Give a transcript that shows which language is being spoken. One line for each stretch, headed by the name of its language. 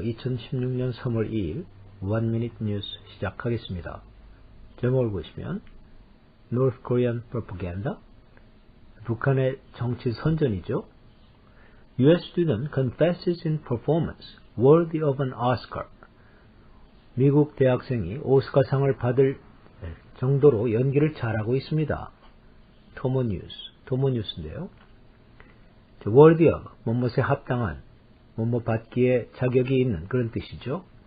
Korean: 2016년 3월 2일 One Minute News 시작하겠습니다. 제목을 보시면
English: North Korean Propaganda,
Korean: 북한의 정치 선전이죠.
English: US student confesses in performance worthy of an Oscar.
Korean: 미국 대학생이 오스카상을 받을 정도로 연기를 잘하고 있습니다. 토모뉴스인데요. worthy of, 뭐뭇에 합당한, 뭐뭐 받기에 자격이 있는 그런 뜻이죠.